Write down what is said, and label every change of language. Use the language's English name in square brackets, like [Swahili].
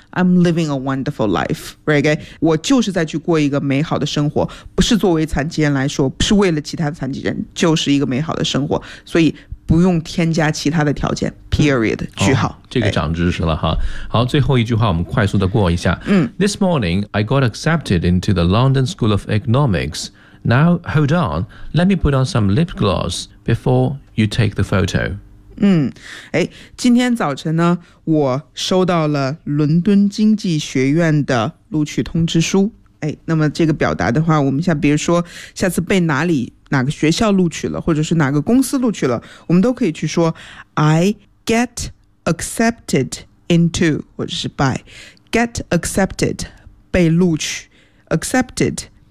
[English] I'm living a wonderful life, right? Okay? [Chinese] 我就是在去过一个美好的生活，不是作为残疾人来说，不是为了其他的残疾人，就是一个美好的生活。所以不用添加其他的条件。 Period. 句号。这个长知识了哈。好，最后一句话我们快速的过一下。 [English] This morning I got accepted into the London School of Economics. Now, hold on, let me put on some lip gloss before you take the photo. [Chinese] 今天早晨呢，我收到了伦敦经济学院的录取通知书。那么这个表达的话，我们像比如说下次被哪里哪个学校录取了，或者是哪个公司录取了，我们都可以去说 [English] I get accepted into, [Chinese] 或者是 by, get accepted, 被录取 accepted,